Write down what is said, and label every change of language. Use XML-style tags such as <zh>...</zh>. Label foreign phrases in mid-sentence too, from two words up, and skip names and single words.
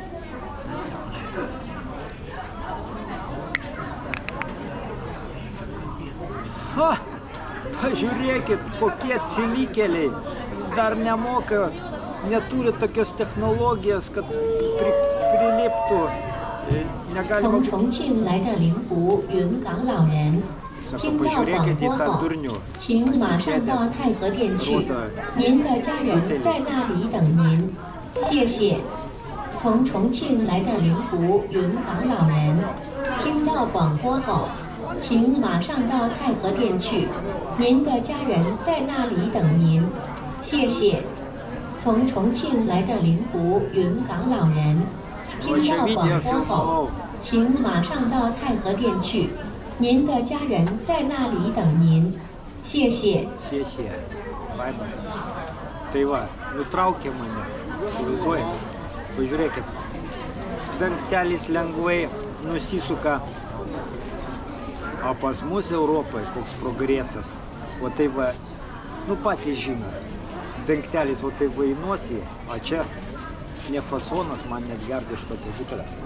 <lt>Ha! Pažiūrėkit, kokie atsilikėliai. Dar nemoka, neturi tokios technologijos, kad priliptų.</lt> <zh>从重庆来的灵狐云港老人，听到广播后，请马上到太和殿去，您的家人在那里等您，谢谢。从重庆来的灵狐云港老人，听到广播后，请马上到太和殿去，您的家人在那里等您，谢谢。从重庆来的灵狐云港老人。听到广播后，请马上到太和殿去，您的家人在那里等您，谢谢。谢谢，拜拜。</zh> <lt>Tai va, nutraukė mane, įsivaizduojate, pažiūrėkit, dangtelis lengvai nusisuka, o pas mus Europoje koks progresas, o tai va, nu patys žinot, dangtelis o tai va į nosį, o čia ne fasonas, man net gerda iš tokio butelio.</lt>